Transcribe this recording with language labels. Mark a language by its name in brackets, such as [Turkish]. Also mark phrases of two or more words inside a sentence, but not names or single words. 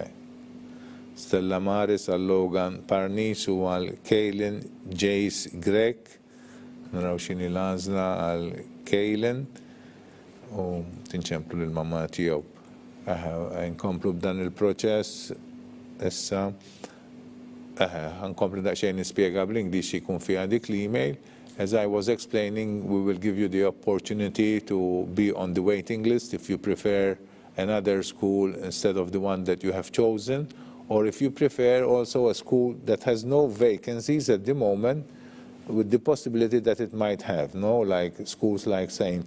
[Maltese] Stella Maris għal Logan Parnis u għal Kaylin Jace Grek. Naraw xini l-għażla għal Kaylin u tinċemplu l-mama tiegħu. Nkomplu b'dan il-proċess issa nkomplu daqsxejn nispjega bl-Ingliż jkun fiha dik l-email. [English] As I was explaining, we will give you the opportunity to be on the waiting list if you prefer another school instead of the one that you have chosen, or if you prefer also a school that has no vacancies at the moment, with the possibility that it might have, no, like schools like St.